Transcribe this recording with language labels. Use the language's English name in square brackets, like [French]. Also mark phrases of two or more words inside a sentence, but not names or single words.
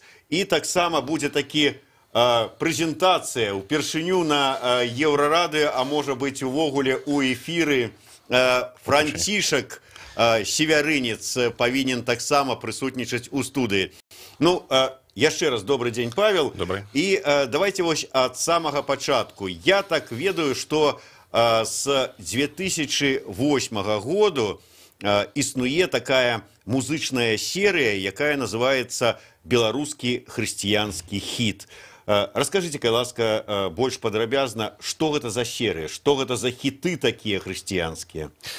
[Belarusian] І таксама будзе такі прэзентацыя ўпершыню на Еўрарадыё, а можа быць увогуле у эфіры. Францішак Севярынец павінен таксама прысутнічаць у студыі. Ну, яшчэ раз [Russian] добрый день, [Belarusian] Павел. [Russian] Добрый. [Belarusian] І давайте вось ад самага пачатку. Я так ведаю, што з 2008 году існуе такая музычная серыя, якая называецца «Беларускі хрысціянскі хіт». Раскажите, ласка, больш падрабязна, што гэта за серыя, што гэта за хіты такія хрысціянскія?